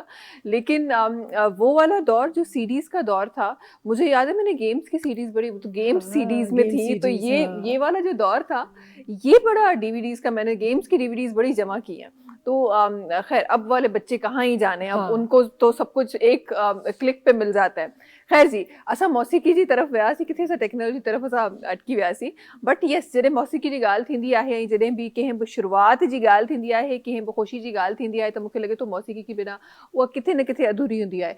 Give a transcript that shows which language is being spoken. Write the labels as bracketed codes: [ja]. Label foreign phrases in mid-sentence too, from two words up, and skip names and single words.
[ur] لیکن وہ والا دور جو CDs کا دور تھا، مجھے یاد ہے میں نے گیمز کی CDs بڑی تو گیمز CDs میں تھی، تو یہ والا جو دور تھا یہ بڑا DVDs کا میں نے گیمز کی DVDs بڑی جمع کی ہیں۔ تو خیر اب والے بچے کہاں ہی جانے، اب ہاں۔ ان کو تو سب کچھ ایک کلک پہ مل جاتا ہے. [sd] خیر جی اسا موسیقی جی طرف वियासीं किथे असां टेक्नोलॉजी तरफ़ असां अटकी वियासीं. [en] but yes [sd] जॾहिं मौसीक़ी जी ॻाल्हि थींदी आहे ऐं जॾहिं बि कंहिं बि शुरूआति जी ॻाल्हि थींदी आहे, कंहिं बि ख़ुशी जी ॻाल्हि थींदी आहे, त मूंखे लॻे थो मौसीक़ी के बिना उहा किथे न किथे अधूरी हूंदी आहे.